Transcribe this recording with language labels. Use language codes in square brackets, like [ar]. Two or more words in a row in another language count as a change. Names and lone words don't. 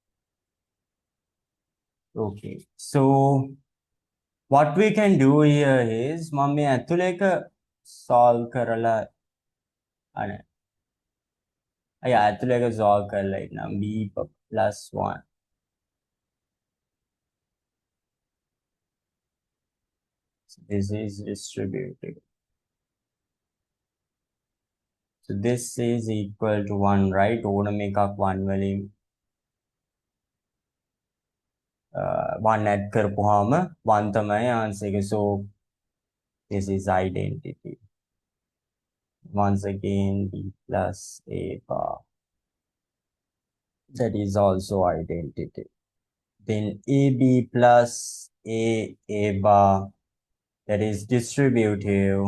[en] Okay. So what we can do here is [si] මම මේ ඇතුළේ එක solve කරලා අනේ අය ඇතුළේ එක solve කරලා ඉන්නම් [en] B plus 1. So this is distributed. So this is equal to 1, right? [si] ඕනම එකක් 1 වලින් 1 add කරපුවාම 1 තමයි answer එක. [en] So this is identity. once again b plus a bar. That is also identity. Then ab plus a bar, that is distributive.